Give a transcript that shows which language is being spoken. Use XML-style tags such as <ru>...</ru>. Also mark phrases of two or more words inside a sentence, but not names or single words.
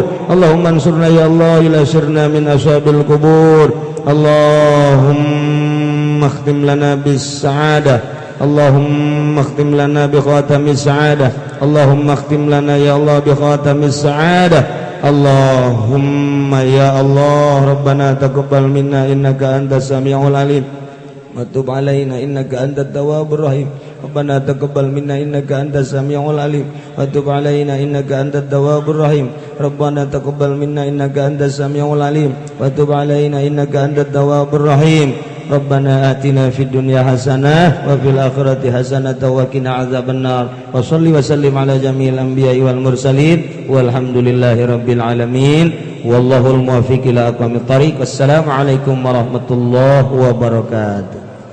<ar>اللهم انصرنا يا الله إلى سرنا من أصحاب القبور. اللهم اختم لنا بالسعادة. اللهم اختم لنا بخاتمة السعادة. اللهم اختم لنا يا الله بخاتمة السعادة. اللهم يا الله ربنا تقبل منا إنك أنت السميع العليم وتب علينا إنك أنت التواب الرحيم. ربنا تقبل منا إنك أنت السميع العليم وتب علينا إنك أنت التواب الرحيم. ربنا تقبل منا إنك أنت السميع العليم وتب علينا إنك أنت التواب الرحيم. ربنا آتنا في الدنيا حسنة وفي الآخرة حسنة وقنا عذاب النار. وصل وسلم على جميع الأنبياء والمرسلين والحمد لله رب العالمين. والله الموفق إلى أقوم الطريق. والسلام عليكم ورحمة الله وبركاته.</ar>